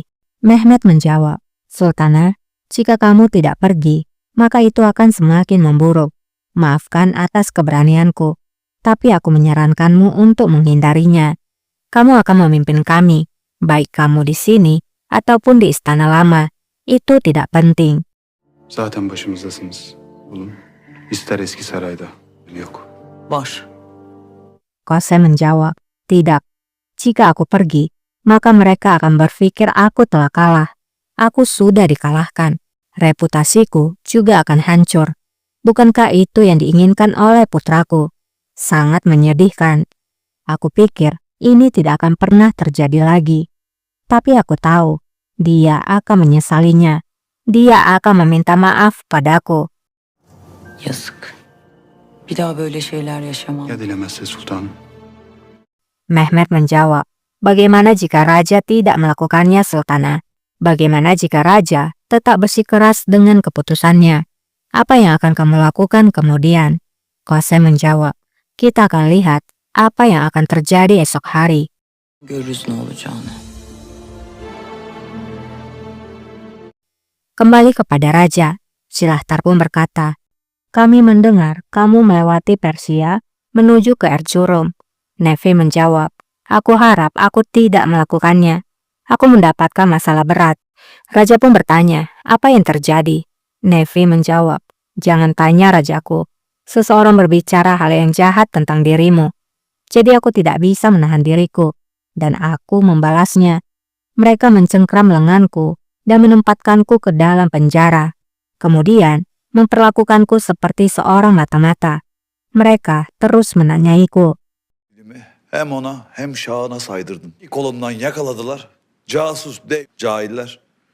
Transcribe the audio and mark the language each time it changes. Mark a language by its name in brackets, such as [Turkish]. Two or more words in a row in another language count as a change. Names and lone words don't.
[Indonesian] Mehmet menjawab, Sultana, jika kamu tidak pergi, maka itu akan semakin memburuk. Maafkan atas keberanianku, tapi aku menyarankanmu untuk menghindarinya. Kamu akan memimpin kami, baik kamu di sini ataupun di istana lama. Itu tidak penting. [Turkish] Zaten başımızdasınız. Oğlum. İster eski sarayda. Yok. Var. [Indonesian] Kosem menjawab, tidak. Jika aku pergi, maka mereka akan berpikir aku telah kalah. Aku sudah dikalahkan. Reputasiku juga akan hancur. Bukankah itu yang diinginkan oleh putraku? Sangat menyedihkan. Aku pikir ini tidak akan pernah terjadi lagi. Tapi aku tahu, dia akan menyesalinya. Dia akan meminta maaf padaku. [Turkish] Yazık. Bir daha böyle şeyler yaşamam. Ya dilemezse sultanım. [Indonesian] Mehmet menjawab, bagaimana jika raja tidak melakukannya Sultana? Bagaimana jika raja tetap bersikeras dengan keputusannya? Apa yang akan kamu lakukan kemudian? Kosem menjawab, kita akan lihat apa yang akan terjadi esok hari. [Turkish] Görürüz ne olacağını. [Indonesian] Kembali kepada raja, Silahtar pun berkata, kami mendengar kamu melewati Persia menuju ke Erzurum. Nevi menjawab, aku harap aku tidak melakukannya. Aku mendapatkan masalah berat. Raja pun bertanya, apa yang terjadi? Nevi menjawab, jangan tanya rajaku. Seseorang berbicara hal yang jahat tentang dirimu. Jadi aku tidak bisa menahan diriku. Dan aku membalasnya. Mereka mencengkram lenganku dan menempatkanku ke dalam penjara. Kemudian, memperlakukanku seperti seorang mata-mata. Mereka terus menanyaiku. [Turkish] Hem ona hem Şahan'a saydırdın. Kolundan yakaladılar. Casus de cahiller.